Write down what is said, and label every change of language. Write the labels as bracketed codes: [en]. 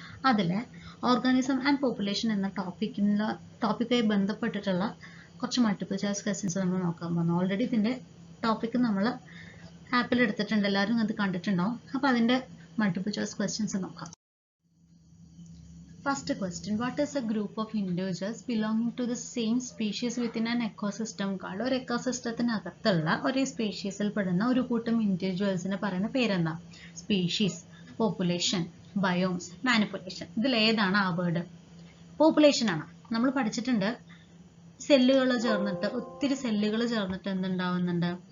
[ml] അതിൽ organism and population എന്ന ടോപ്പിക്കുമായി ബന്ധപ്പെട്ടിട്ടുള്ള കുറച്ച് മൾട്ടിപ്പിൾ ചോയ്സ് ക്വസ്റ്റ്യൻസ് നമ്മൾ നോക്കാൻ പോകുന്നു. ഓൾറെഡി ഇതിൻ്റെ ടോപ്പിക്ക് നമ്മൾ ആപ്പിൽ എടുത്തിട്ടുണ്ട്, എല്ലാവരും അത് കണ്ടിട്ടുണ്ടാവും. അപ്പോൾ അതിൻ്റെ മൾട്ടിപ്പിൾ ചോയ്സ് ക്വസ്റ്റ്യൻസ് നോക്കാം. [en] First question, what is a group of individuals belonging to the same species within an ecosystem called? [ml] ഒരു എക്കോസിസ്റ്റത്തിനകത്തുള്ള ഒരു സ്പീഷീസിൽ പെടുന്ന ഒരു കൂട്ടം ഇൻഡിവിജ്വൽസിനെ പറയുന്ന പേരെന്താ? [en] Species, population, biomes, manipulation. [ml] ഇതിൽ ഏതാണ് ആ വേർഡ്? പോപ്പുലേഷൻ ആണ്. നമ്മൾ പഠിച്ചിട്ടുണ്ട്, സെല്ലുകൾ ചേർന്നിട്ട്, ഒത്തിരി സെല്ലുകൾ ചേർന്നിട്ട് എന്തുണ്ടാവുന്നുണ്ട്?